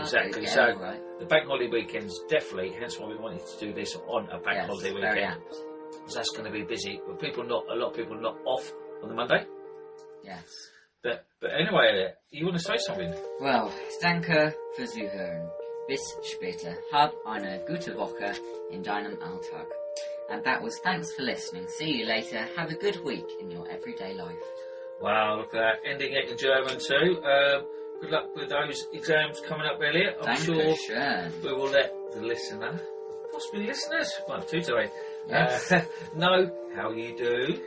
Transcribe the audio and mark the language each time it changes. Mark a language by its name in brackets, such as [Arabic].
[English] Exactly. Yeah, so right. The bank holiday weekends definitely. Hence why we wanted to do this on a bank holiday weekend. Very apt. Because that's going to be busy. But a lot of people not off on the Monday. Yes. But anyway, you want to say something? [German] Well, danke für Zuhören. Bis später. Hab eine gute Woche in deinem Alltag. [English] And that was thanks for listening. See you later. Have a good week in your everyday life. Wow, look at that. Ending it in German too. Good luck with those exams coming up, Elliot. I'm sure we will let the listener, possibly listeners, well, two today, know how you do.